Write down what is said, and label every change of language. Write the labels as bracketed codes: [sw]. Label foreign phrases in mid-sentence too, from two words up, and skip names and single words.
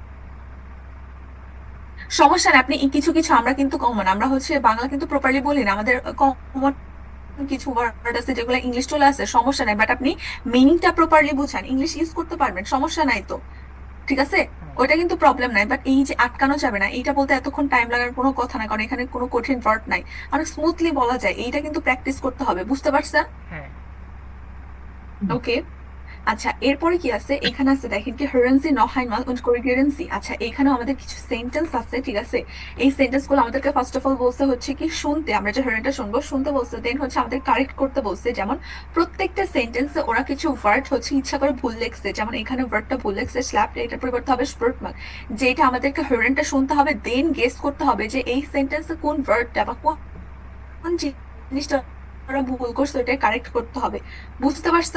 [bn] সমস্যা নেই, আপনি কিছু কিছু, আমরা কিন্তু কমন, আমরা হচ্ছে বাংলা কিন্তু প্রপারলি বলি না, আমাদের কমন কিছু ওয়ার্ড আছে যেগুলো ইংলিশ চলে আসে, সমস্যা নাই, বাট আপনি মিনিংটা প্রপারলি বুঝান, [en] English use [bn] করতে পারবেন, সমস্যা নাই তো, ঠিক আছে? হ্যাঁ, ওইটা কিন্তু প্রবলেম নাই, বাট এই যে আটকানো যাবে না, এইটা বলতে এতক্ষণ টাইম লাগার কোনো কথা না, কারণ এখানে কোনো কঠিন ওয়ার্ড নাই, অনেক স্মুথলি বলা যায়, এইটা কিন্তু প্র্যাকটিস করতে হবে, বুঝতে পারছেন? হ্যাঁ। ওকে। আচ্ছা, এরপরে কি আছে, এখানে আছে দেখেন কি, [de] hören Sie noch einmal und korrigieren Sie। [bn] আচ্ছা, এখানে আমাদের কিছু সেন্টেন্স আছে, ঠিক আছে? এই সেন্টেন্স গুলো আমাদেরকে [en] first of all [bn] বলতে হচ্ছে কি, শুনতে, আমরা যে hörenটা শুনবো, শুনতে বলছে, দেন হচ্ছে আমাদের কারেক্ট করতে বলছে, যেমন প্রত্যেকটা সেন্টেন্সে ওরা কিছু ওয়ার্ড হচ্ছে ইচ্ছা করে ভুল লেখছে, যেমন এখানে ওয়ার্ডটা ভুল লেখছে স্ল্যাপ, এটার পরিবর্তে হবে স্প্রুটমান, যেটা আমাদেরকে hörenটা শুনতে হবে, [en] then guess [bn] করতে হবে যে এই সেন্টেন্সে কোন ওয়ার্ডটা বা কোন জিনিসটা ওরা ভুল করছে, ওটা কারেক্ট করতে হবে, বুঝতে পারছো?